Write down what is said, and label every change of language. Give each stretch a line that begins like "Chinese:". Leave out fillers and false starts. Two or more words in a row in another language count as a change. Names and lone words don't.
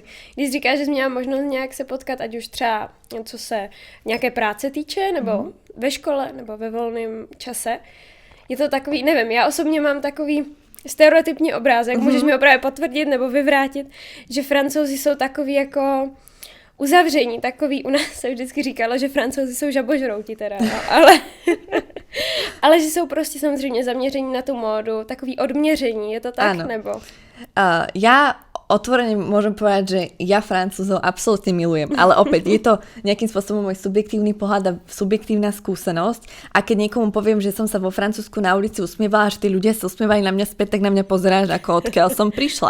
Czech: Když říkáš, že jsi měla možnost nějak se potkat, ať už třeba co se nějaké práce týče, nebo ve škole, nebo ve volném čase, je to takový, nevím, já osobně mám takový stereotypní obrázek, můžeš mi opravdu potvrdit nebo vyvrátit, že Francouzi jsou takový jako uzavření, takový, u nás se vždycky říkalo, že Francouzi jsou žabožrouti teda, no, ale že jsou prostě samozřejmě zaměření na tu módu, takový odměření, je to tak,
Slovak: Áno.
Czech: nebo?
Slovak: Ja otvorene môžem povedať, že ja Francúzov absolútne milujem, ale opäť je to nejakým spôsobom môj subjektívny pohľad a subjektívna skúsenosť a keď niekomu poviem, že som sa vo Francúzsku na ulici usmievala, že tí ľudia sa usmievajú na mňa späť, tak na mňa pozeráš, ako odkiaľ som prišla.